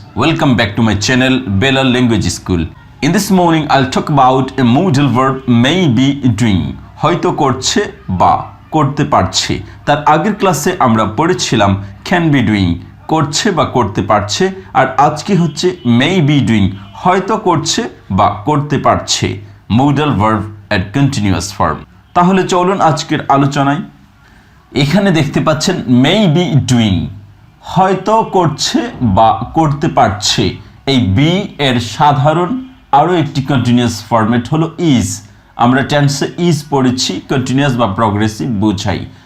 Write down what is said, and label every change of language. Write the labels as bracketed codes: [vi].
[en] Welcome back to my channel Balal Language School. In this morning I'll talk about a modal verb may be doing. [bn] হয়তো করছে বা করতে পারছে। তার আগের ক্লাসে আমরা পড়েছিলাম [en] can be doing [bn] করছে বা করতে পারছে আর আজকে হচ্ছে [en] may be doing [bn] হয়তো করছে বা করতে পারছে। [en] Modal verb at continuous form. [bn] তাহলে চলুন আজকের আলোচনায়। এখানে দেখতে পাচ্ছেন [en] may be doing [bn] হয়তো করছে বা করতে পারছে। এই বি এর সাধারণ আরো একটি কন্টিনিউয়াস ফরম্যাট হলো ইজ। আমরা টেন্সে ইজ পড়েছি কন্টিনিউয়াস বা প্রগ্রেসিভ বোঝাই।